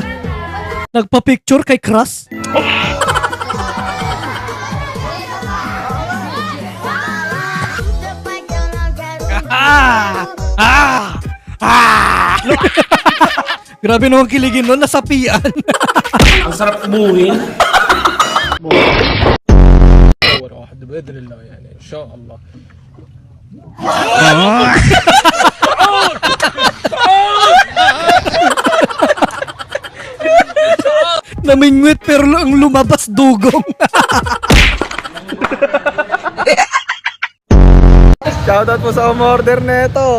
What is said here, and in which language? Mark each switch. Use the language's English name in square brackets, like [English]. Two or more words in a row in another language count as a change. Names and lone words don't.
[Filipino] Nagpa-picture kay Crush? Grabe naman kiligin nun, nasapian. Ang sarap umuwi. [Arabic] واحد بإذن الله يعني إن شاء الله. [Filipino] Namingwit pero ang lumabas dugong. Shoutout po sa umorder nito.